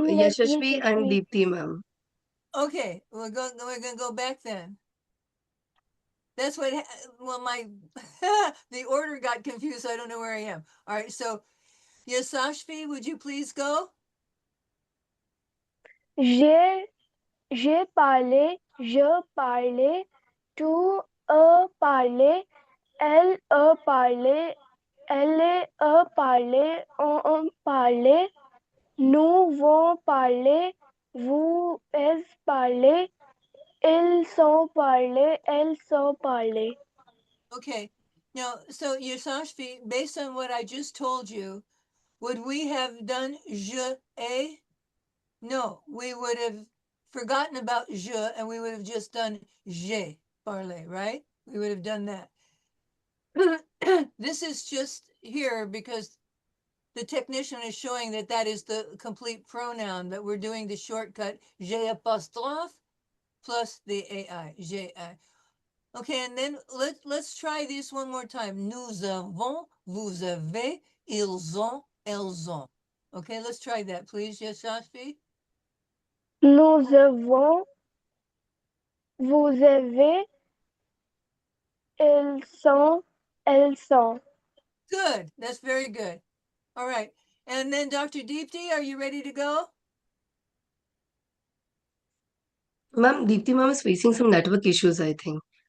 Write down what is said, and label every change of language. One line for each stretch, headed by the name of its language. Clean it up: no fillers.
English: I'm Yashashvi and Yashasvi. Deepti, ma'am. Okay, we're gonna go back then. That's what, well, my, the order got confused, so I don't know where I am. All right, so Yasashvi, would you please go?
French: J'ai parlé, je parlais, tu as parlé, elle a parlé, elle a parlé, on parlait, nous vont parler, vous avez parlé, ils sont parlé, elles sont parlé.
English: Okay, now, so Yasashvi, based on what I just told you, would we have done je ai? No, we would have forgotten about je and we would have just done
French: j'ai parlé,
English: right? We would have done that. This is just here because the technician is showing that that is the complete pronoun, that we're doing the shortcut j'ai apostrophe plus the ai, j'ai. Okay, and then let's try this one more time.
French: Nous avons, vous avez, ils ont, elles ont.
English: Okay, let's try that, please, Yashashvi.
French: Nous avons, vous avez, ils sont, elles sont.
English: Good, that's very good. All right, and then Dr. Deepti, are you ready to go? Ma'am, Deepti ma'am is facing some network issues, I think.